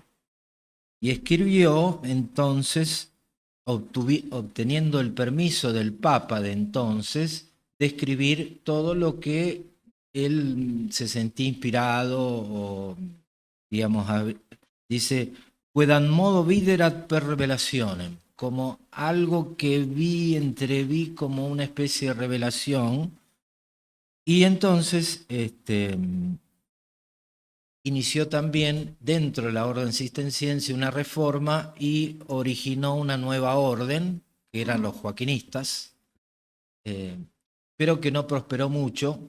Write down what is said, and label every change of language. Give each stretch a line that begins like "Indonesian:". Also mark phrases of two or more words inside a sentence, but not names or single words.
Spanish: Y escribió entonces, obteniendo el permiso del Papa de entonces, de escribir todo lo que él se sentía inspirado, o digamos, dice,
Latin: quedam modo viderat per revelationem,
Spanish: como algo que entreví como una especie de revelación. Y entonces inició también dentro de la orden cisterciense una reforma y originó una nueva orden, que eran los joaquinistas, pero que no prosperó mucho.